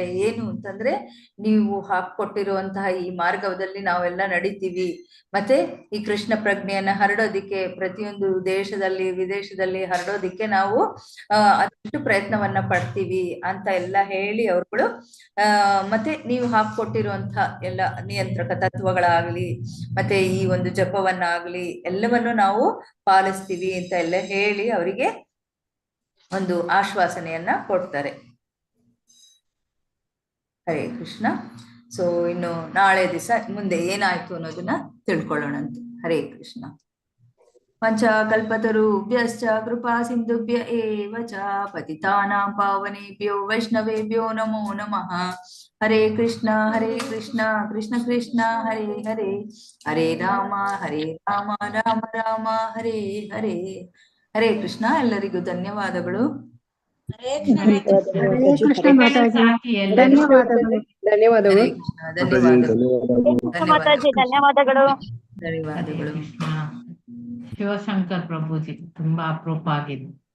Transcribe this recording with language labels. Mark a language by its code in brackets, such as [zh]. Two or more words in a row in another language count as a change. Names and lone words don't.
[kn] ಏನು ಅಂತಂದ್ರೆ, ನೀವು ಹಾಕೊಟ್ಟಿರುವಂತಹ ಈ ಮಾರ್ಗದಲ್ಲಿ ನಾವೆಲ್ಲ ನಡೀತೀವಿ, ಮತ್ತೆ ಈ ಕೃಷ್ಣ ಪ್ರಜ್ಞೆಯನ್ನ ಹರಡೋದಿಕ್ಕೆ ಪ್ರತಿಯೊಂದು ದೇಶದಲ್ಲಿ ವಿದೇಶದಲ್ಲಿ ಹರಡೋದಿಕ್ಕೆ ನಾವು ಅದಷ್ಟು ಪ್ರಯತ್ನವನ್ನ ಪಡ್ತೀವಿ ಅಂತ ಎಲ್ಲ ಹೇಳಿ ಅವರುಗಳು ಮತ್ತೆ ನೀವು ಹಾಕೊಟ್ಟಿರುವಂತಹ ಎಲ್ಲ ನಿಯಂತ್ರಕ ತತ್ವಗಳಾಗ್ಲಿ ಮತ್ತೆ ಈ ಒಂದು ಜಪವನ್ನಾಗ್ಲಿ ಎಲ್ಲವನ್ನು ನಾವು ಪಾಲಿಸ್ತೀವಿ ಅಂತ ಎಲ್ಲ ಹೇಳಿ ಅವರಿಗೆ ಒಂದು ಆಶ್ವಾಸನೆಯನ್ನ ಕೊಡ್ತಾರೆ. ಹರೇ ಕೃಷ್ಣ. ಸೊ ಇನ್ನು ನಾಳೆ ದಿವಸ ಮುಂದೆ ಏನಾಯ್ತು ಅನ್ನೋದನ್ನ ತಿಳ್ಕೊಳ್ಳೋಣಂತೆ. [sa] ಹರೇ ಕೃಷ್ಣ. ಪಂಚಕಲ್ಪತರುಭ್ಯಶ್ಚ ಕೃಪಾ ಸಿಂಧುಭ್ಯ ಏವ ಚ ಪತಿತಾನಾಂ ಪಾವನೇಭ್ಯೋ ವೈಷ್ಣವೇಭ್ಯೋ ನಮೋ ನಮಃ. ಹರೇ ಕೃಷ್ಣ ಕೃಷ್ಣ ಕೃಷ್ಣ ಹರೇ ಹರೇ, ಹರೇ ರಾಮ ರಾಮ ರಾಮ ಹರೇ ಹರೇ. [kn] ಹರೇ ಕೃಷ್ಣ. ಎಲ್ಲರಿಗೂ ಧನ್ಯವಾದಗಳು. ಹರೇ ಕೃಷ್ಣ ಮಾತಾಜಿ, ಧನ್ಯವಾದಗಳು. ಧನ್ಯವಾದಗಳು. ಧನ್ಯವಾದಗಳು. ಧನ್ಯವಾದಗಳು. ಶಿವಶಂಕರ್ ಪ್ರಭುಜಿ ತುಂಬಾ ಅಪರೂಪ ಆಗಿದೆ.